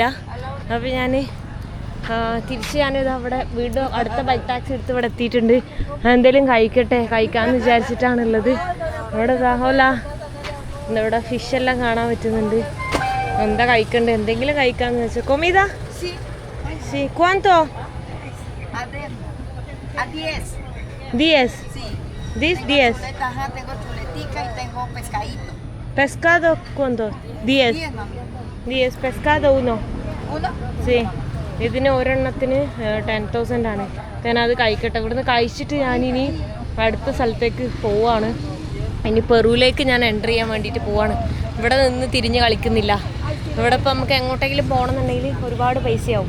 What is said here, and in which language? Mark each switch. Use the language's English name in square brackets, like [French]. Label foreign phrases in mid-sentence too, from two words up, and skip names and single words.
[Malayalam] അപ്പോൾ ഞാൻ തിരിച്ച് ഞാനിത് അവിടെ വീണ്ടും അടുത്ത [English] bike taxi [Malayalam] എടുത്ത് ഇവിടെ എത്തിയിട്ടുണ്ട്. എന്തെങ്കിലും കഴിക്കാമെന്ന് വിചാരിച്ചിട്ടാണുള്ളത്. അവിടെ ദാഹോല ഇവിടെ ഫിഷെല്ലാം കാണാൻ പറ്റുന്നുണ്ട്. എന്താ കഴിക്കണ്ടേ, എന്തെങ്കിലും കഴിക്കാമെന്ന് വെച്ചാൽ. [Spanish] കൊമീതാ Sí, ¿cuánto? A 10. 10. Sí. 10. Ajá, tengo chuletica y tengo pescadito. ¿Pescado cuánto? 10. 10, mami. 10. Pescado 1. ¿Uno? Sí. [Malayalam] ഇതിന് ഒരെണ്ണത്തിന് 10,000 ആണ്. ഞാൻ അത് കഴിക്കട്ടെ. ഇവിടുന്ന് കഴിച്ചിട്ട് ഞാനിനി അടുത്ത സ്ഥലത്തേക്ക് പോവാണ്. ഇനി പെറുവിലേക്ക് ഞാൻ എൻ്റർ ചെയ്യാൻ വേണ്ടിയിട്ട് പോവാണ്. ഇവിടെ നിന്ന് തിരിഞ്ഞ് കളിക്കുന്നില്ല. ഇവിടെ ഇപ്പോൾ നമുക്ക് എങ്ങോട്ടെങ്കിലും പോകണമെന്നുണ്ടെങ്കിൽ ഒരുപാട് പൈസയാവും.